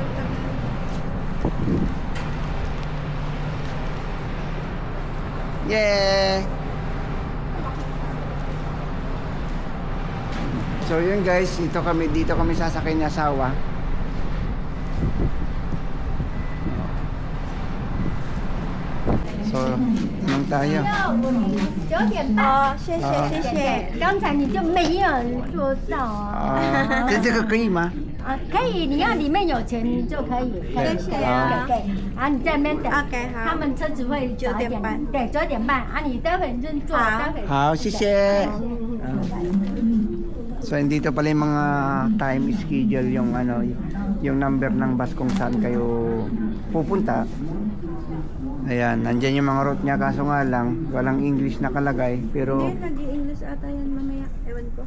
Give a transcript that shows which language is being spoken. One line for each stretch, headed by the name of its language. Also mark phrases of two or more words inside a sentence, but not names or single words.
English: Yeah!
Filipino: So, yun guys. Dito kami sasakay ni asawa. So, tanong tayo.
Chinese: 9 点哦，谢谢谢谢。刚才你就没有做到啊。这个可以吗？可以，你要里面有钱你就可以。谢谢啊。对，你在那边等。OK， 好。他们车子会9点半。对，9点半。你待会你就坐。好，谢谢。
Filipino: So, dito pala yung mga time schedule, yung ano, yung number ng bus kung saan kayo pupunta. Ayan, nandyan yung mga route niya, kaso nga lang walang English nakalagay, pero hindi, nag-i-English ata yan mamaya, ewan ko.